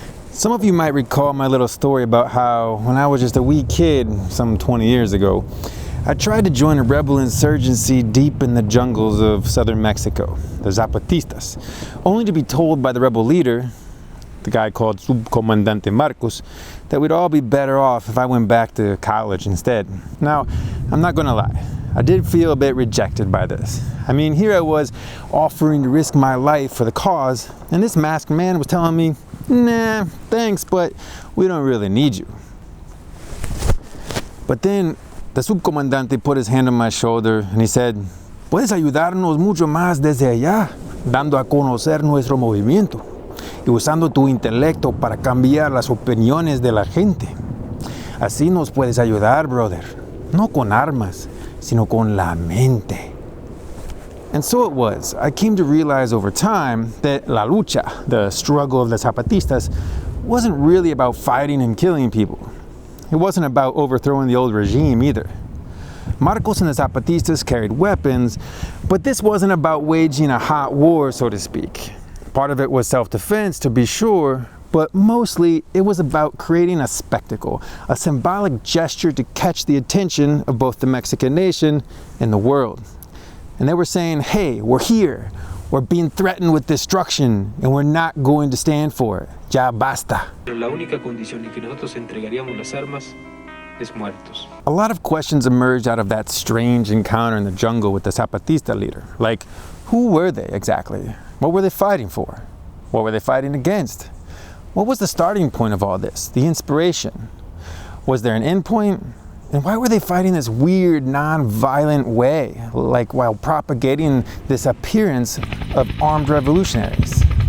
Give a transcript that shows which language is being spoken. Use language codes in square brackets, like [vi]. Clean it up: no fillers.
[en] Some of you might recall my little story about how, when I was just a wee kid, some 20 years ago, I tried to join a rebel insurgency deep in the jungles of southern Mexico, the Zapatistas, only to be told by the rebel leader, the guy called Subcomandante Marcos, that we'd all be better off if I went back to college instead. Now, I'm not gonna lie, I did feel a bit rejected by this. I mean, here I was offering to risk my life for the cause, and this masked man was telling me, nah, thanks, but we don't really need you. But then the subcomandante put his hand on my shoulder and he said, [es] puedes ayudarnos mucho más desde allá, dando a conocer nuestro movimiento y usando tu intelecto para cambiar las opiniones de la gente. Así nos puedes ayudar, brother, no con armas, sino con la mente. [en] And so it was. I came to realize over time that la lucha, the struggle of the Zapatistas, wasn't really about fighting and killing people. It wasn't about overthrowing the old regime either. Marcos and the Zapatistas carried weapons, but this wasn't about waging a hot war, so to speak. Part of it was self-defense, to be sure, but mostly it was about creating a spectacle, a symbolic gesture to catch the attention of both the Mexican nation and the world. And they were saying, hey, we're here, we're being threatened with destruction, and we're not going to stand for it. [es] Ya basta. La única condición en que nosotros entregaríamos las armas es muertos. [en] A lot of questions emerged out of that strange encounter in the jungle with the Zapatista leader. Like, who were they exactly? What were they fighting for? What were they fighting against? What was the starting point of all this? The inspiration? Was there an end point? And why were they fighting this weird, non-violent way, like while propagating this appearance of armed revolutionaries?